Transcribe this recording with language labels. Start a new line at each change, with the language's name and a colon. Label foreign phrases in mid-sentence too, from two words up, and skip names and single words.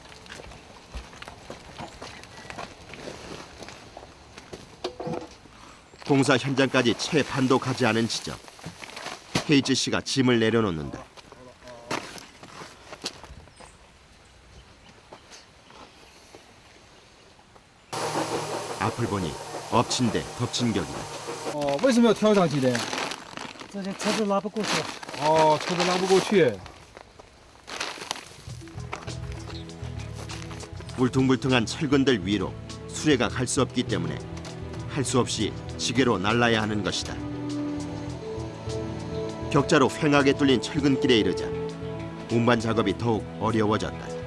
Korean: 공사 현장까지 채 반도 가지 않은 지점. 헤이지 씨가 짐을 내려놓는다. 앞을 보니 엎친 데 덮친 격이다.
Chinese: 哦，为什么要挑上去的？这些车都拉不过去。哦，车子拉不过去。
Korean: 울퉁불퉁한 철근들 위로 수레가 갈 수 없기 때문에 할 수 없이 지게로 날라야 하는 것이다. 격자로 휑하게 뚫린 철근길에 이르자 운반 작업이 더욱 어려워졌다.